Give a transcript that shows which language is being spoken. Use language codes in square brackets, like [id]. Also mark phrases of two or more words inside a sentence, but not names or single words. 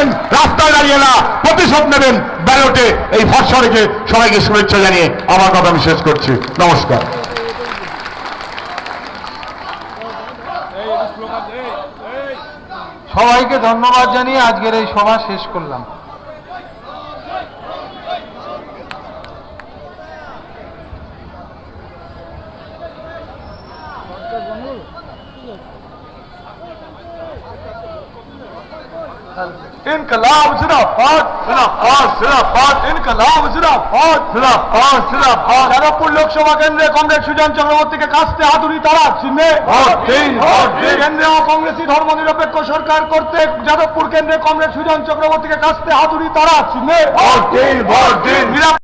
[bn] রাস্তায় দাঁড়িয়ে না, প্রতিশোধ নেবেন ব্যালটে। এই ভরসা রেখে সবাইকে শুভেচ্ছা জানিয়ে আমার কথা আমি শেষ করছি। নমস্কার। সবাইকে ধন্যবাদ জানিয়ে আজকের এই সভা শেষ করলাম। [hi] इनकलाब जिंदाबाद, जिंदाबाद, जिंदाबाद, इनकलाब जिंदाबाद, जिंदाबाद, जिंदाबाद। [bn] যাদবপুর লোকসভা কেন্দ্রে কংগ্রেস সুজন চক্রবর্তীকে কাস্তে হাতুড়ি তারা চিহ্নে কেন্দ্রীয় কংগ্রেসী ধর্মনিরপেক্ষ সরকার করতে যাদবপুর কেন্দ্রে কংগ্রেস সুজন চক্রবর্তীকে কাস্তে হাতুড়ি তারা চিহ্নে